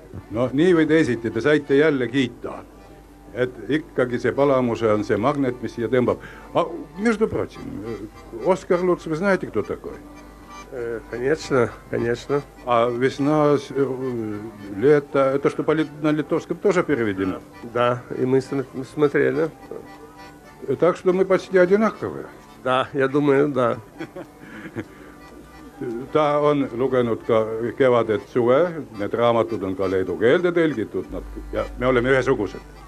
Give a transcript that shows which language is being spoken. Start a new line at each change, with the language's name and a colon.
Estonian: No nii või teisiti, te saite jälle kiita, et ikkagi see Palamuse on see magnet, mis siia tõmbab.
Russian: Между прочим, Оскар Луц, вы знаете, кто такой? Конечно, конечно. А весна, лето, это что на литовском тоже переведено? Да, и мы смотрели. Так что мы почти одинаковые. Да, я думаю, да.
Estonian: Ta on lugenud ka Kevadet suve, need raamatud on ka leedu keelde tõlgitud ja me oleme ühesugused.